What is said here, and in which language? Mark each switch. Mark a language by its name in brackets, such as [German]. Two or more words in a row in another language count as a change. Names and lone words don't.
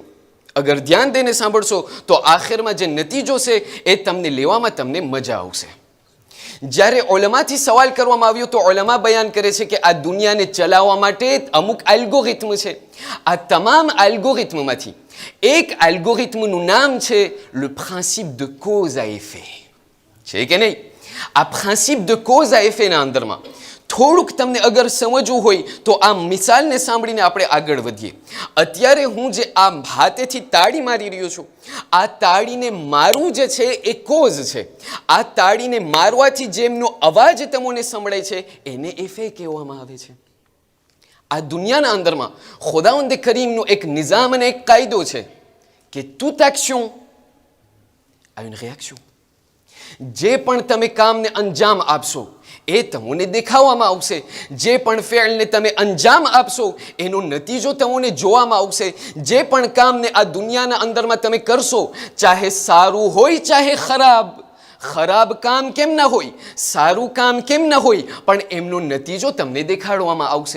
[Gujarati] અગર ધ્યાન દઈને સાંભળશો તો આખિરમાં જે નતીજો છે એ તમને લેવામાં તમને મજા આવશે. જ્યારે ઓલમાથી સવાલ કરવામાં આવ્યો તો ઓલમા બયાન કરે છે કે આ દુનિયાને ચલાવવા માટે અમુક એલ્ગોરિથમ છે. આ તમામ એલ્ગોરિથમમાંથી એક એલ્ગોરિથમનું નામ છે [French] le principe de cause à effet. [Gujarati] છે કે નહીં? આ [French] principe de cause à effet [Gujarati] ના અંદરમાં થોડુંક તમને અગર સમજવું હોય તો આ મિસાલને સાંભળીને આપણે આગળ વધીએ. અત્યારે હું જે આ હાથેથી તાળી મારી રહ્યો છું, આ તાળીને મારવું જે છે એ કોઝ છે. આ તાળીને મારવાથી જેમનો અવાજ તમને સંભળાય છે એને એફે કહેવામાં આવે છે. આ દુનિયાના અંદરમાં ખુદાવંદ કરીમનો એક નિઝામ અને એક કાયદો છે કે [French] toute action a une réaction. [Gujarati] જે પણ તમે કામને અંજામ આપશો એ તમને દેખાવામાં આવશે. જે પણ ફેલને તમે અંજામ આપશો એનો નતીજો તમને જોવામાં આવશે. જે પણ કામને આ દુનિયાના અંદરમાં તમે કરશો, ચાહે સારું હોય ચાહે ખરાબ, ખરાબ કામ કેમ ના હોય, સારું કામ કેમ ના હોય, પણ એમનો નતીજો તમને દેખાડવામાં આવશે.